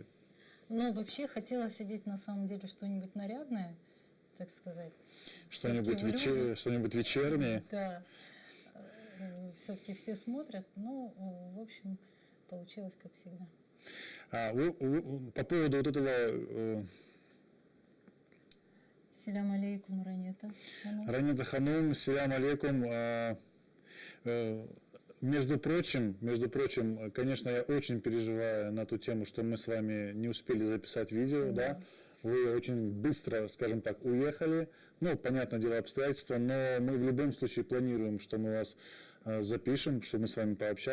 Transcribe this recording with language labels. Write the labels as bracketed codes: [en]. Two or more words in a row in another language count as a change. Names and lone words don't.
[ru] Ну, вообще хотелось одеть на самом деле что-нибудь нарядное, так сказать. Что-нибудь вечернее. Да. Все-таки все смотрят, ну, в общем, получилось как всегда. По поводу вот этого... [ar] سلام عليكم, [ru] Ранета. Ранета Ханум, [ar] سلام عليكم. [ru] Между прочим, конечно, я очень переживаю на ту тему, что мы с вами не успели записать видео, да. Вы очень быстро, скажем так, уехали. Ну, понятное дело, обстоятельства, но мы в любом случае планируем, что мы вас запишем, что мы с вами пообщаемся.